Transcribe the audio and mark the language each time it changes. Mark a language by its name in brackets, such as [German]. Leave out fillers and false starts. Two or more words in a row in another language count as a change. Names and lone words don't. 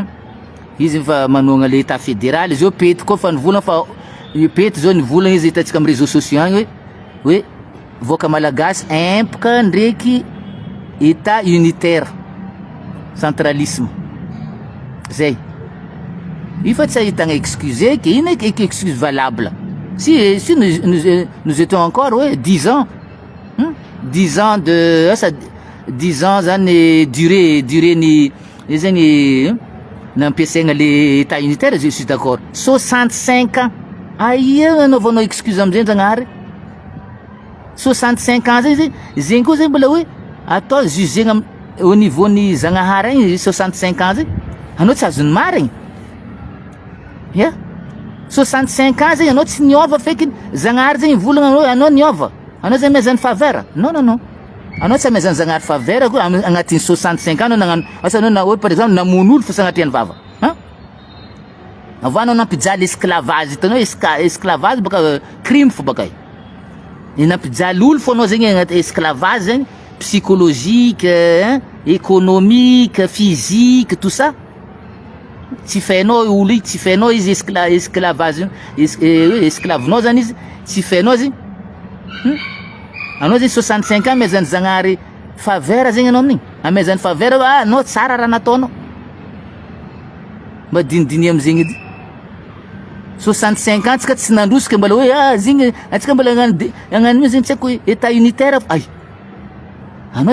[Malagasy] izy fa manogna [French] le état fédéral, [Malagasy] izy io pety koa fa nivolagna fa pety zao nivolagna izy hitantsika amin'ny [French] réseaux sociaux [Malagasy] agny hoe voaka malagasy empaka ndraiky [French] état unitaire centralisme [Malagasy] zay, io fa tsy ahitagna excuse ke ino [French] excuse valable si nous étions encore 10 ans 10 ans de 10 ans [Malagasy] zany durée ny zegny nampiasaigna [French] le état unitaire, je suis d'accord [Malagasy] 65 ans aia anaovanao excuse amizay Njagnahary 65 ans zegny koa zegny mbola hoe atao jugegna [French] au niveau [Malagasy] ny Zagnahary igny 65 ans zegny anao tsy azony marigny ya 65 ans zegny anao tsy niova feky Zagnahary zegny volagna anao niova, anao zay mezany faveur, non anao tsy mezany Zagnahary faveur koa agnatin'ny 65 ans anao nagnano asa anao na [French] par exemple [Malagasy] namono olo fa sagnatriany vava avy anao nampijaly esclavage, hitanao esclavage baka crime fo baka nampijaly olo fo anao zegny agnaty esclavage zegny [French] psychologique économique physique tout ça [Malagasy] tsy fainao olo io, tsy fainao izy esclavage esclavenao zany izy tsy fainao izy anao zegny 65 ans amezany Zagnahary faveur zegny anao amin'igny, amezany faveur anao tsara raha nataonao mba dinidiny amizegny edy 65 ans tsika tsy nandrosika mbola hoe zegny atsika mbola agnano io zegny tsy haiko [French] état unitaire [Malagasy] ay anao